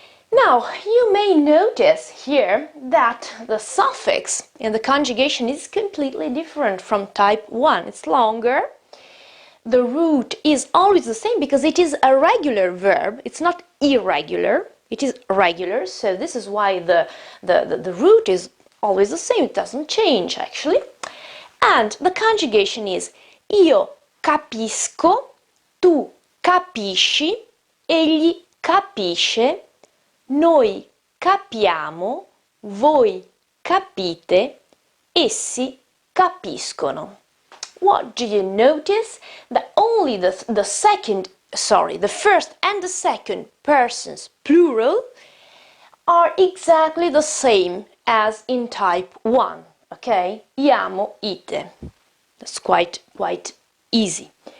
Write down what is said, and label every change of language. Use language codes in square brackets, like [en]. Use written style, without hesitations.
[en] Now, you may notice here that the suffix in the conjugation is completely different from type 1. It's longer. The root is always the same because it is a regular verb. It's not irregular. It is regular, so this is why the root is always the same. It doesn't change, actually. And the conjugation is [it] io capisco, tu capisci, egli capisce, noi capiamo, voi capite, essi capiscono. [en] What do you notice? That only the first and the second persons plural are exactly the same as in type 1, okay? Iamo, ite. That's quite easy.